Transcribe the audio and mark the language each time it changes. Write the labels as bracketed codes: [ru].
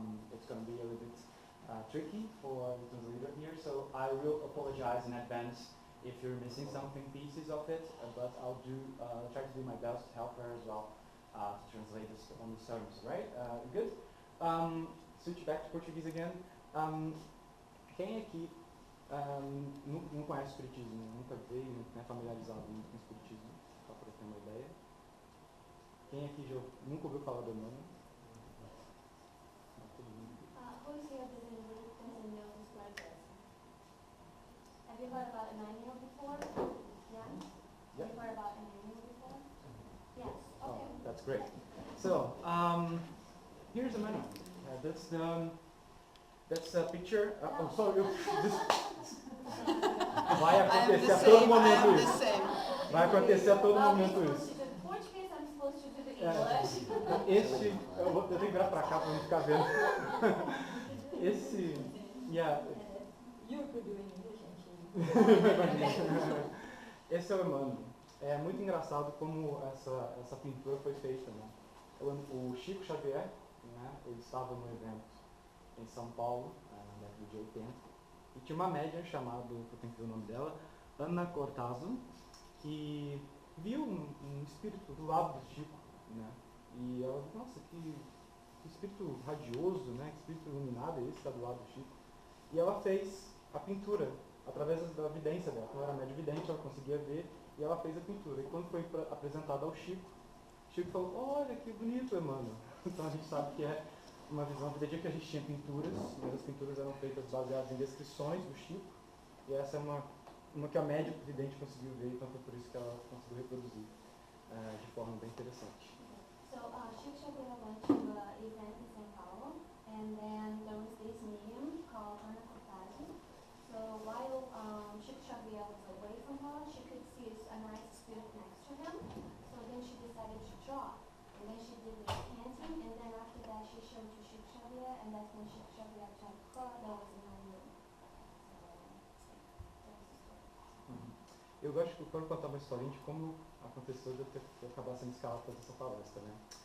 [en] It's going to be a little bit tricky for the translator here, so I will apologize in advance if you're missing pieces of it, but I'll try to do my best to help her as well to translate this on these terms, right? Good? Switch back to Portuguese again. [pt] Quem aqui não conhece o espiritismo, nunca veio, não é familiarizado com o espiritismo, só para ter uma ideia? Quem aqui já nunca ouviu falar do Emmanuel? [en] Who is here doesn't know this process? Have you heard about Emmanuel before? Yeah? Yeah. Have you heard about Emmanuel before? Yes. Okay. Oh, that's great. So, here's Emmanuel. That's a picture. I'm sorry. [pt] Vai acontecer a todo momento isso. Vai acontecer a todo momento isso. [en] Portuguese, I'm supposed to do the English. [pt] Eu tenho que virar pra cá pra não ficar vendo. [en] You could do in English and [pt] Esse é o Emmanuel. É muito engraçado como essa pintura foi feita, né? O Chico Xavier, né, ele estava no evento em São Paulo, na década de 80, e tinha uma médium chamada, eu tenho que ver o nome dela, Ana Cortázar, que viu um espírito do lado do Chico, né? E ela, nossa, que espírito radioso, né? Que espírito iluminado é esse que está do lado do Chico. E ela fez a pintura através da vidência dela. Ela era médium vidente, ela conseguia ver, e ela fez a pintura. E quando foi apresentada ao Chico, o Chico falou, olha que bonito, Emmanuel. Então a gente sabe que é uma visão evidente que a gente tinha pinturas, mas as pinturas eram feitas baseadas em descrições do Chico, e essa é uma que a médium vidente conseguiu ver, então foi por isso que ela conseguiu reproduzir de forma bem interessante. [en] So Chico Xavier went to an event in São Paulo, and then there was this medium called Ana Cortázar. So while Chico Xavier was away from her, she could see a nice spirit next to him. So then she decided to draw. And then she did this painting, and then after that she showed to Chico Xavier, and that's when Chico Xavier told her that was Emmanuel. So that was the story. [pt] Eu gosto que quando contar uma historinha de como aconteceu de eu acabar sendo escalado para fazer essa palestra, né?